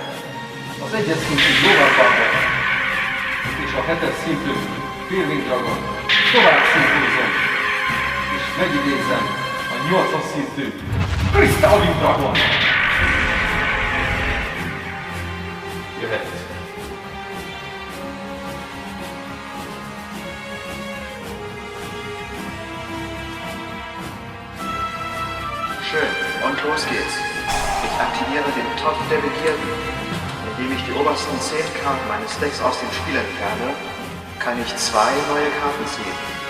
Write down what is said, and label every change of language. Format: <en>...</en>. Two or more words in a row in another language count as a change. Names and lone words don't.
<hu>Az 1-es szintű Glóban és a 7-es szintű Clearing Dragon tovább szintózom, és megidézem a 8-as szintű Crystalline Dragon. Jöhet.</hu> <de>Schön, und los geht's. Ich aktiviere den Topf der Begierden. Indem ich die obersten 10 Karten meines Decks aus dem Spiel entferne, kann ich 2 neue Karten ziehen.</de>